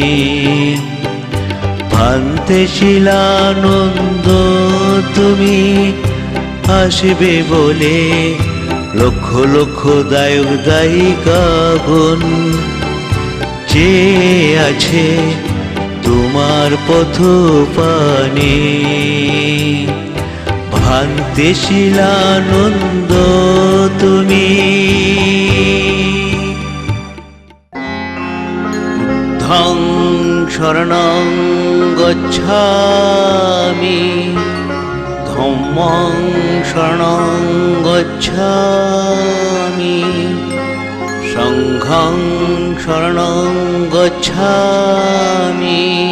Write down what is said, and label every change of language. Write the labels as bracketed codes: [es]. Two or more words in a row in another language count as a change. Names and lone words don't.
[bn] দেশিলানন্দ তুমি আসবে বলে লক্ষ লক্ষ দায়ক দায়িকাগণ চেয়ে আছে তোমার পথ পানে। [pi] দেশিলানন্দ তুমি ধং শরণং গচ্ছামি ধম্মং শরণং গচ্ছামি সংঘং শরণং গচ্ছামি।